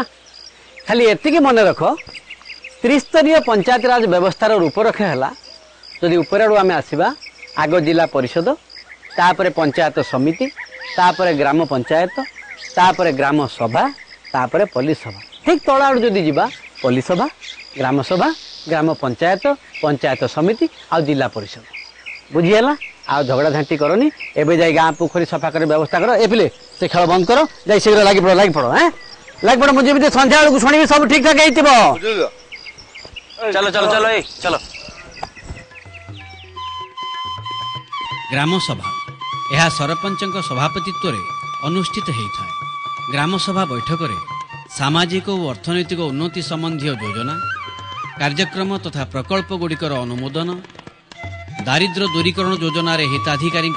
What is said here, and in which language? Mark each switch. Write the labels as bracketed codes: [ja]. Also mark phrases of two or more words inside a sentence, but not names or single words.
[or] ଖାଲି ଏତିକି ମନେ ରଖ ତ୍ରିସ୍ତରୀୟ ପଞ୍ଚାୟତ ରାଜ ବ୍ୟବସ୍ଥାର ରୂପରେଖ ହେଲା ଯଦି ଉପର ଆଡୁ ଆମେ ଆସିବା ଆଗ ଜିଲ୍ଲା ପରିଷଦ ତାପରେ ପଞ୍ଚାୟତ ସମିତି ତାପରେ ଗ୍ରାମ ପଞ୍ଚାୟତ ତାପରେ ଗ୍ରାମ ସଭା ତାପରେ ପଲ୍ଲୀ ସଭା ଠିକ ତଳ ଆଡୁ ଯଦି ଯିବା ପଲ୍ଲୀ ସଭା ଗ୍ରାମ ପଞ୍ଚାୟତ ପଞ୍ଚାୟତ ସମିତି ଆଉ ଜିଲ୍ଲା ପରିଷଦ ବୁଝିହେଲା। ଆଉ ଝଗଡ଼ା ଝାଣ୍ଟି କରନି ଏବେ ଯାଇ ଗାଁ ପୋଖରୀ ସଫା କରି ବ୍ୟବସ୍ଥା କର। ଏ ପିଲେ ସେ ଖେଳ ବନ୍ଦ କର ଯାଇ ଶୀଘ୍ର ଲାଗି ପଡ ଲାଗି ପଡ ମୁଁ ଯେମିତି ସନ୍ଧ୍ୟା ବେଳକୁ ଶୁଣିବି ସବୁ ଠିକ ଠାକ ହେଇଥିବ। [hi] चलो चलो चलो ए चलो [or] ଗ୍ରାମସଭା ଏହା ସରପଞ୍ଚଙ୍କ ସଭାପତିତ୍ୱରେ ଅନୁଷ୍ଠିତ ହୋଇଥାଏ। ଗ୍ରାମସଭା ବୈଠକରେ ସାମାଜିକ ଓ ଅର୍ଥନୈତିକ ଉନ୍ନତି ସମ୍ବନ୍ଧୀୟ ଯୋଜନା କାର୍ଯ୍ୟକ୍ରମ ତଥା ପ୍ରକଳ୍ପଗୁଡ଼ିକର ଅନୁମୋଦନ ଦାରିଦ୍ର୍ୟ ଦୂରୀକରଣ ଯୋଜନାରେ ହିତାଧିକାରୀଙ୍କ